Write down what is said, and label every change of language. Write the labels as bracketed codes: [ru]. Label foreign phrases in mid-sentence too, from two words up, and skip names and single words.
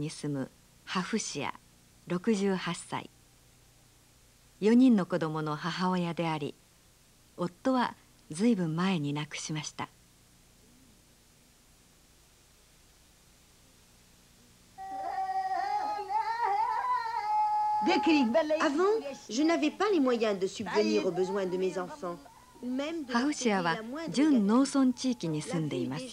[ja] に住むハフシア68歳。4人の子供の母親であり、夫はずいぶん前に亡くしました。 [fr] Avant, je n'avais pas les moyens de subvenir aux besoins de mes enfants. [ja] ハフシアは準農村地域に住んでいます。